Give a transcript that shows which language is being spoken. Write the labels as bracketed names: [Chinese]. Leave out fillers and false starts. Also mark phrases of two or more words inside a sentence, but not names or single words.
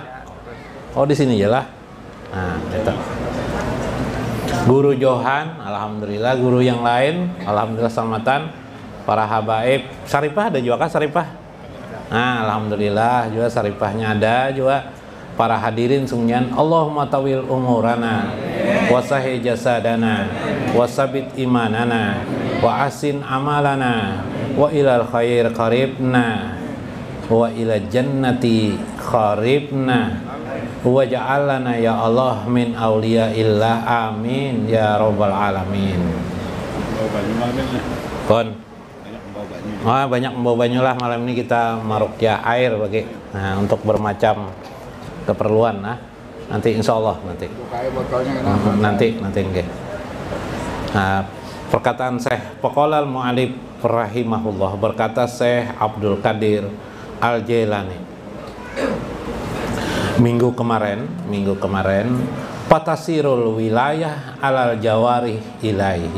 [Banjar] Oh, di sini ya lah. Nah, itu. Guru Johan, alhamdulillah. Guru yang lain, alhamdulillah selamatan. Para habaib, Saripah ada juga kah Saripah? Nah, alhamdulillah juga Saripahnya ada juga. Para hadirin sungguhan, [Arabic] اللهم طول أعمارنا وصحح أجسادنا وثبت إيماننا وأحسن أعمالنا وإلى الخير قربنا وإلى الجنة قربنا واجعلنا يا الله من أولياء الله. آمين يا رب العالمين. [Banjar] Kon banyak membawa banyu lah. Malam ini kita marukyah air bagi untuk bermacam keperluan. Nanti [Arabic] إن شاء الله [Banjar] nanti okay. Perkataan Syekh Paqalal Mu'alib rahimahullah, berkata Syekh Abdul Qadir Al-Jailani, minggu kemarin [Arabic] فتسير الولاية على الجوارح إليه.